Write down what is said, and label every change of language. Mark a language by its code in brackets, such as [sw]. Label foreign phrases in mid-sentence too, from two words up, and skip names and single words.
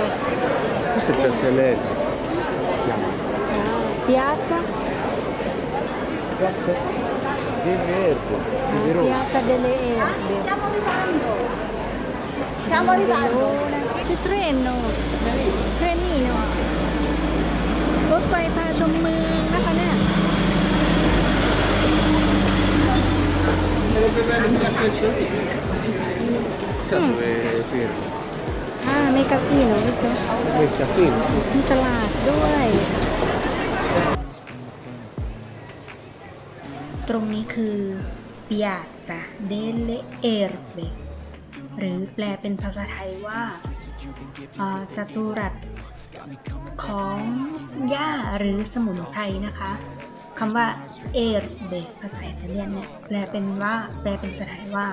[it] Questo è il Piazza Elettrico. Piazza? Piazza delle Erbe. Piazza delle Erbe. Stiamo arrivando. C'è treno. Trenino. [th] รถไฟพาชมเมืองนะคะเนี่ย [it] Sarebbe bello una stazione. Sa dove fermo? Mercatino, visto? Mercatino. [th] มีตลาดด้วย ตรงนี้คือ Piazza delle Erbe หรือแปลเป็นภาษาไทยว่าจัตุรัสของหญ้าหรือสมุนไพรนะคะคำว่า Erbe ภาษาอิตาเลียนเนี่ยแปลเป็นภาษาไทยว่า